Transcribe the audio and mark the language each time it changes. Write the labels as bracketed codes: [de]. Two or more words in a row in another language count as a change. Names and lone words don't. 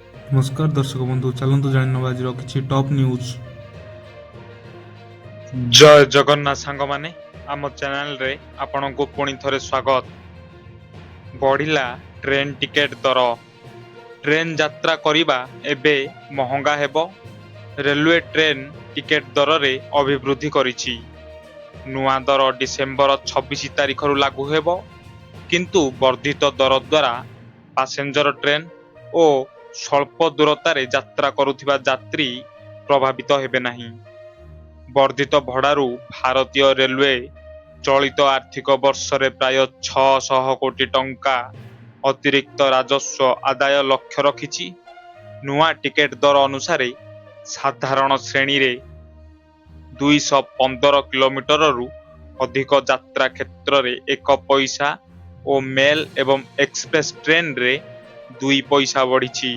[or] ନମସ୍କାର ଦର୍ଶକ ବନ୍ଧୁ ଚାଲନ୍ତୁ ଜାଣିବା ଆଜି କିସି [en] top news. [or] ଜୟ ଜଗନ୍ନାଥ ସାଙ୍ଗ ମାନେ ଆମ ଚ୍ୟାନେଲ ରେ ଆପଣଙ୍କୁ ପୁଣି ଥରେ ସ୍ୱାଗତ। ବଢ଼ିଲା [en] train ticket [or] ଦର। ଟ୍ରେନ ଯାତ୍ରା କରିବା ଏବେ ମହଙ୍ଗା ହେବ। [en] railway train ticket [or] ଦର ରେ ଅଭିବୃଦ୍ଧି କରିଛି। ନୂଆ ଦର ଡିସେମ୍ବର 26 ତାରିଖ ରୁ ଲାଗୁ ହେବ, କିନ୍ତୁ ବର୍ଦ୍ଧିତ ଦର ଦ୍ୱାରା [en] passenger train [or] ଓ ସ୍ୱଳ୍ପ ଦୂରତାର ଯାତ୍ରା କରୁଥିବା ଯାତ୍ରୀ ପ୍ରଭାବିତ ହେବେ ନାହିଁ। ବର୍ଦ୍ଧିତ ଭଡ଼ାରୁ ଭାରତୀୟ ରେଲୱେ ଚଳିତ ଆର୍ଥିକ ବର୍ଷରେ ପ୍ରାୟ 600 କୋଟି ଟଙ୍କା ଅତିରିକ୍ତ ରାଜସ୍ୱ ଆଦାୟ ଲକ୍ଷ୍ୟ ରଖିଛି। ନୂଆ ଟିକେଟ ଦର ଅନୁସାରେ ସାଧାରଣ ଶ୍ରେଣୀ ରେ 215 କିଲୋମିଟର ରୁ ଅଧିକ ଯାତ୍ରା କ୍ଷେତ୍ର ରେ 1 ପଇସା ଓ ମେଲ ଏବଂ [en] express train [or] ରେ 2 ପଇସା ବଢ଼ିଛି।